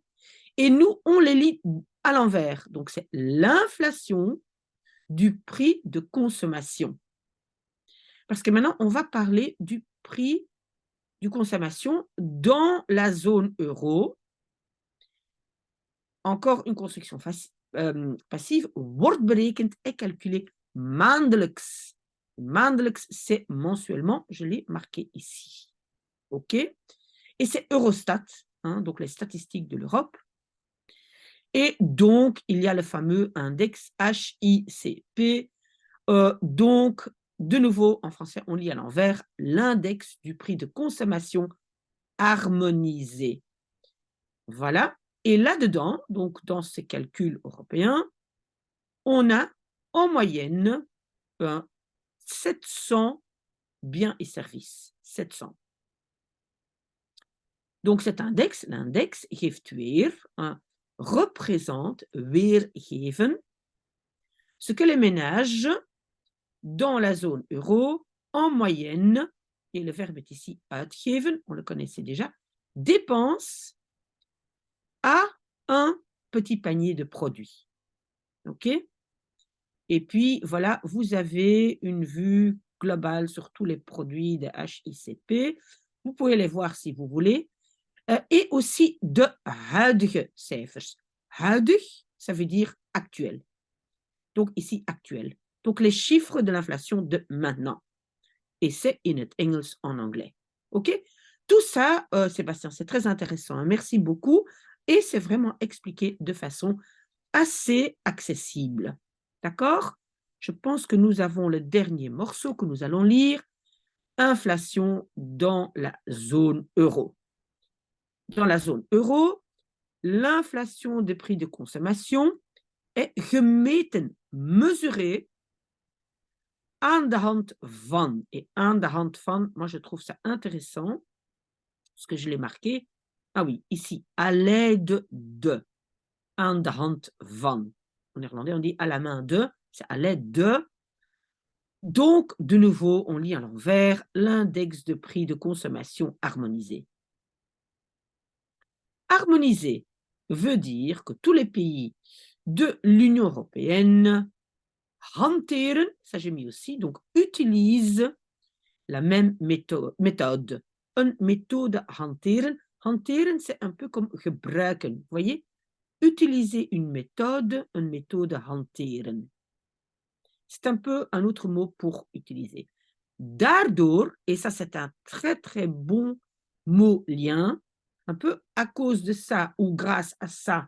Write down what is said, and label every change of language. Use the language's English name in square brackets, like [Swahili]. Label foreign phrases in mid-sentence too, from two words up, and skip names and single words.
[French] Et nous, on les lit à l'envers. Donc, c'est l'inflation du prix de consommation. Parce que maintenant, on va parler du prix de consommation dans la zone euro. Encore une construction passive. [Dutch] Wordt berekend [French] et calculé [Dutch] maandelijks. [French] Maandelijks, c'est mensuellement. Je l'ai marqué ici. OK? Et c'est Eurostat, hein, donc les statistiques de l'Europe. Et donc, il y a le fameux index HICP. Donc, de nouveau, en français, on lit à l'envers, l'index du prix de consommation harmonisé. Voilà. Et là-dedans, donc dans ces calculs européens, on a en moyenne 700 biens et services. 700. Donc cet index, l'index [Dutch] geeft weer, [French] représente, weergeven, ce que les ménages dans la zone euro, en moyenne, et le verbe est ici uitgeven, on le connaissait déjà, dépensent à un petit panier de produits. OK? Et puis, voilà, vous avez une vue globale sur tous les produits de HICP. Vous pouvez les voir si vous voulez. Et aussi [Dutch] de huidige cijfers. [French] Huidig, ça veut dire actuel. Donc ici, actuel. Donc les chiffres de l'inflation de maintenant. Et c'est [Dutch] in het Engels [French] en anglais. OK? Tout ça, Sébastien, c'est très intéressant. Hein? Merci beaucoup. Et c'est vraiment expliqué de façon assez accessible. D'accord? Je pense que nous avons le dernier morceau que nous allons lire. Inflation dans la zone euro. Dans la zone euro, l'inflation des prix de consommation est gemeten, mesurée, [Dutch] aan de hand van. Et aan de hand van, [French] moi je trouve ça intéressant, parce que je l'ai marqué. Ah oui, ici, à l'aide de. [Dutch] Aan de hand van. [French] En néerlandais, on dit à la main de, c'est à l'aide de. Donc, de nouveau, on lit à l'envers l'index de prix de consommation harmonisé. Harmonisé veut dire que tous les pays de l'Union européenne hanteren, ça j'ai mis aussi, donc utilisent la même méthode. [Dutch] Een méthode hanteren. [French] Hanteren, c'est un peu comme gebruiken. Vous voyez? Utiliser une méthode hanteren. C'est un peu un autre mot pour utiliser. Daardoor, et ça c'est un très très bon mot lien, un peu à cause de ça ou grâce à ça.